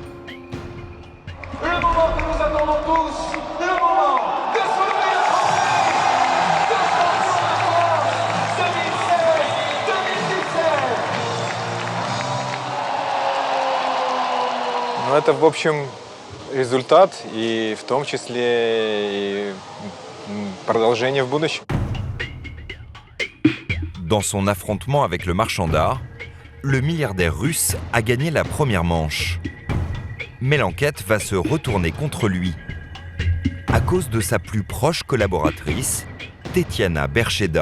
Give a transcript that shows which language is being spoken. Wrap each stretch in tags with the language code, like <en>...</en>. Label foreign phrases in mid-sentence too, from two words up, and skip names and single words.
<fr>Le moment que nous attendons tous, le moment de soulever la France, de champion de France 2016-2017.</fr> <ru>Ну, это, в общем, результат, и в том числе и продолжение в будущем.</ru> <fr>Dans son affrontement avec le marchand d'art, le milliardaire russe a gagné la première manche. Mais l'enquête va se retourner contre lui, à cause de sa plus proche collaboratrice, Tetiana Bercheda.</fr>